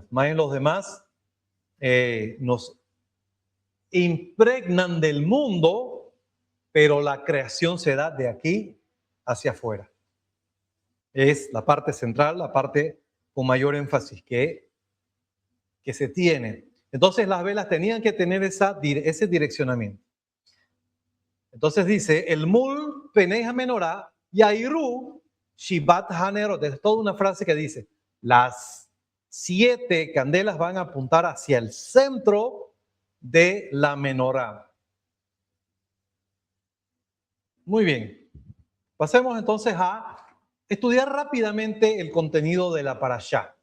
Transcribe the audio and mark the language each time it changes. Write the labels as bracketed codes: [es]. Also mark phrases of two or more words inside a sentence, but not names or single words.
[es] Más en los demás nos impregnan del mundo, pero la creación se da de aquí hacia afuera. Es la parte central, la parte con mayor énfasis que se tiene. Entonces las velas tenían que tener ese direccionamiento. Entonces dice, [he] אל מול פני המנורה יאירו שבעת הנרות. [es] Es toda una frase que dice, las 7 candelas van a apuntar hacia el centro de la menorá. Muy bien. Pasemos entonces a estudiar rápidamente el contenido de la parashá.